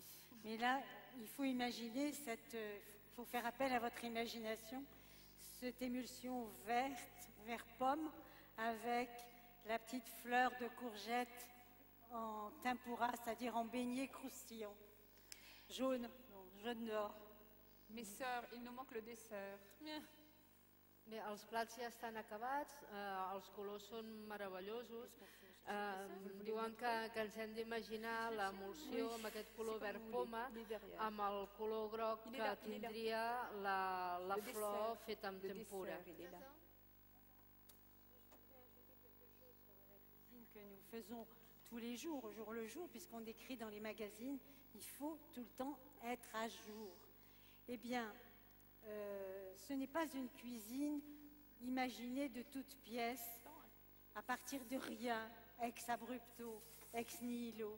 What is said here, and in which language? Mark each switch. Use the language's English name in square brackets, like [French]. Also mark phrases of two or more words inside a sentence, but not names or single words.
[French] Mais là, il faut imaginer, il faut faire appel à votre imagination, cette émulsion verte, vert pomme, avec la petite fleur de courgette en tempura, c'est-à-dire en beignet croustillant. Jaune d'or. Mes sœurs, il nous manque le dessert. [Catalan] Bé, els plats ja estan acabats, els colors són meravellosos. Diuen que ens hem d'imaginar l'emulsió amb aquest color verd poma, amb el color groc que tindria la flor feta amb tempura. [French] Que nous faisons tous les jours, au jour le jour, puisqu'on décrit dans les magazines, il faut tout le temps être à jour. Eh bien, ce n'est pas une cuisine imaginée de toutes pièces, à partir de rien, [Latin] ex abrupto, ex nihilo.